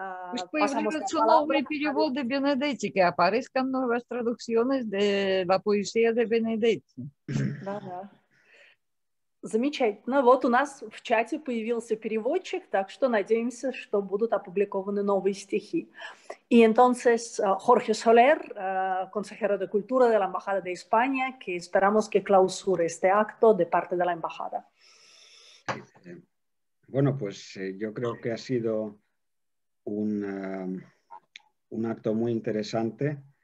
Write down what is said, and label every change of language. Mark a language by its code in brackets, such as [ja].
[es] Pues [ru] появляется новый перевод [es] de Benedetti, que aparezcan nuevas traducciones de la poesía de Benedetti. [ru] Да, да. Замечательно. Вот у нас в чате появился переводчик, так что надеемся, что будут опубликованы новые стихи. [es] Y entonces, Jorge Soler, consejero de Cultura de la Embajada de España, que esperamos que clausure este acto de parte de la Embajada. Bueno, pues yo creo que ha sido un acto muy interesante.